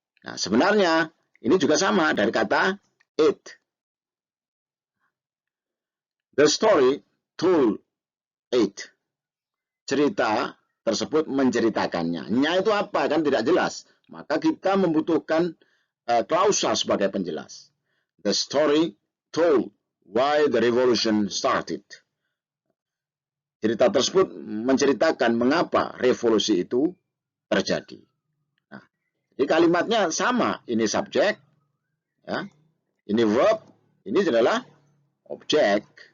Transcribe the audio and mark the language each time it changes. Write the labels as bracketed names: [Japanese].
[Indonesian] Nah, sebenarnya ini juga sama dari kata it. [English] The story told it. [Indonesian] Cerita tersebut menceritakannya. Nya itu apa? Kan tidak jelas. Maka kita membutuhkan klausa sebagai penjelas. [English] The story told why the revolution started. [Indonesian] Cerita tersebut menceritakan mengapa revolusi itu terjadi. Nah, jadi kalimatnya sama. Ini subjek, ya, ini verb, ini adalah objek.